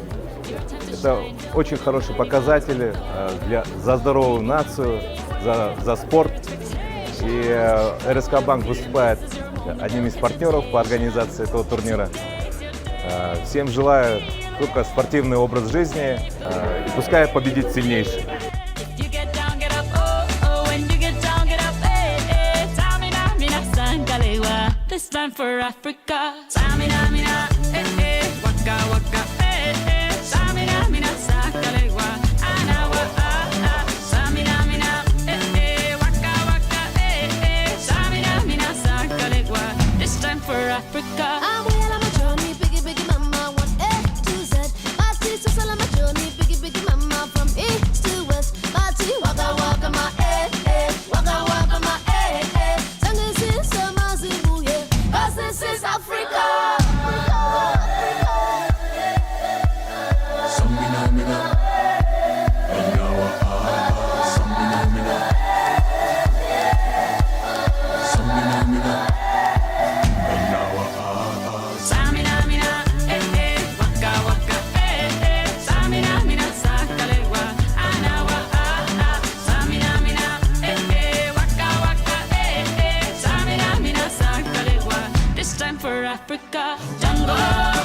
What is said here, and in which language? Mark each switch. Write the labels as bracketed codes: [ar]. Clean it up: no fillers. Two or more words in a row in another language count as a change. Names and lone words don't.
[ru] Это очень хороший показатель за здоровую нацию, за спорт. И РСК Банк выступает одним из партнеров по организации этого турнира. Всем желаю только спортивный образ жизни и пускай победит сильнейший. [en] This time for Africa. Samina mina, waka waka, samina mina sakalewa. Anawa samina mina, waka waka, samina mina sakalewa. This time for Africa. I'm well on my journey, biggie biggie mama, 1 A to Z. My sister's all on my journey, biggie biggie mama, from east to west. My tea waka waka my waka waka my Sangin since Mazibu, yeah, 'cause this is Africa. Samina mina, Anawa samina mina, samina mina, Anawa Samina mina, waka waka, samina mina sakalewa. Anawa samina mina, waka waka, samina mina sakalewa. This time for Africa. Jungle.